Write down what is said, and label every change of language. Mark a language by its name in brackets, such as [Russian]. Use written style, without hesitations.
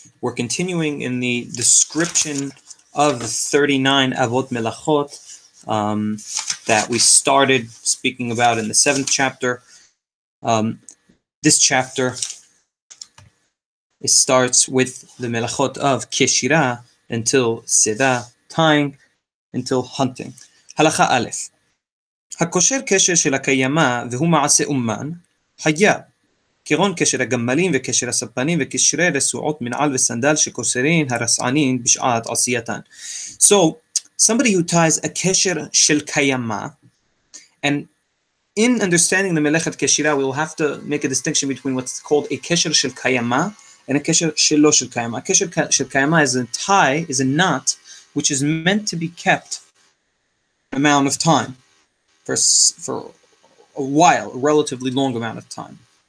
[English] We're continuing in the description of the 39 Avot Melachot that we started speaking about in the 7th chapter. This chapter, it starts with the Melachot of Keshira until Seda, tying, until hunting. Halacha Aleph. [Hebrew] הקושר קשר של הקיימה והוא מעשה אומן, חייב, כגון קשר הגמלים וקשר הספנים וקשרי רסועות מנעל וסנדל שקושרין הרסענין בשעת עשייתן. [English] So, somebody who ties a kesher shel kayama, and in understanding the melechet keshira, we will have to make a distinction between what's called a kesher shel kayama and a kesher shelo shel kayama. A kesher shel kayama is a tie, is a knot, which is meant to be kept an amount of time, for a while, a relatively long amount of time.